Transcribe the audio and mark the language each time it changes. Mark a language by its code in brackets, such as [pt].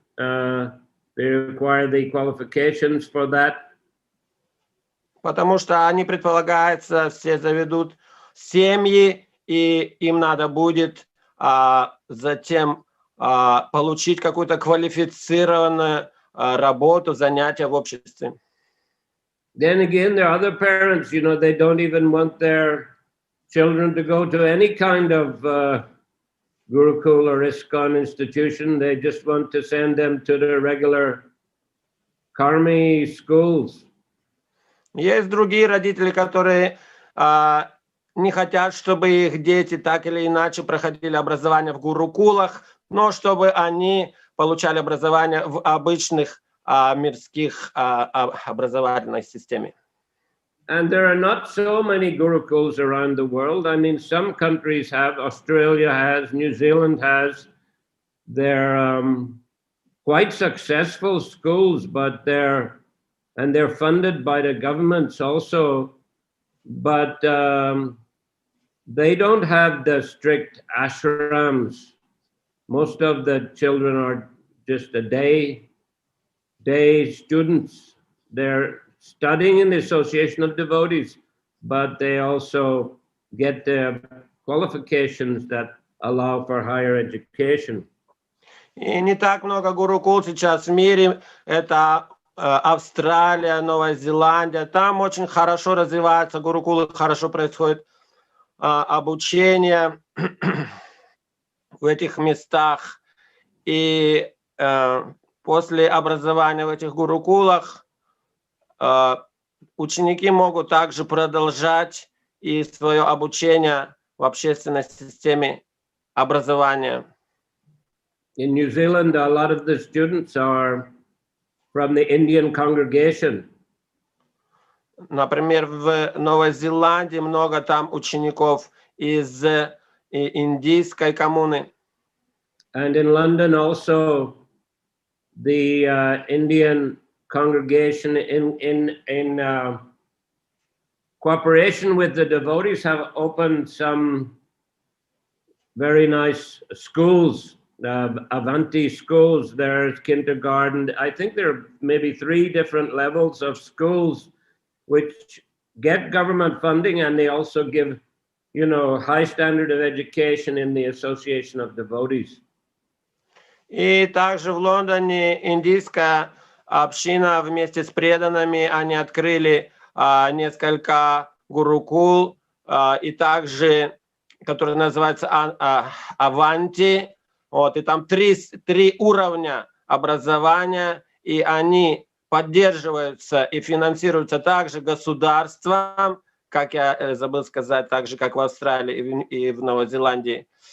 [en] They require the qualifications for that. [ru] Потому что они, предполагается, все заведут семьи, и им надо будет затем получить какую-то квалифицированную работу, занятия в обществе. [en] Then again, there are other parents, they don't even want their children to go to any kind of Gurukul or ISKCON institution. They just want to send them to the regular karmi schools. [ru] Есть другие родители, которые не хотят, чтобы их дети так или иначе проходили образование в гурукулах, но чтобы они получали образование в обычных мирских образовательной системе. [en] And there are not so many gurukuls around the world. I mean, some countries have, Australia has, New Zealand has. They're quite successful schools, but they're funded by the governments also. But they don't have the strict ashrams. Most of the children are just a day students. They're studying in the association of devotees, but they also get the qualifications that allow for higher education. [ru] И не так много гурукул сейчас в мире. Это Австралия, Новая Зеландия. Там очень хорошо развиваются гурукулы, хорошо происходит обучение в этих местах. И после образования в этих гурукулах ученики могут также продолжать и свое обучение в общественной системе образования. [en] In New Zealand, a lot of the students are from the Indian congregation. [ru] Например, в Новой Зеландии много там учеников из индийской коммуны. [en] And in London also, the Indian congregation in cooperation with the devotees have opened some very nice schools, Avanti schools. There's kindergarten. I think there are maybe 3 different levels of schools which get government funding, and they also give, high standard of education in the association of devotees. [ru] И также в Лондоне индийская община вместе с преданными, они открыли несколько гурукул, и также, которые называются Аванти. Вот, и там 3 уровня образования, и они поддерживаются и финансируются также государством, как я забыл сказать, так же, как в Австралии и в Новой Зеландии.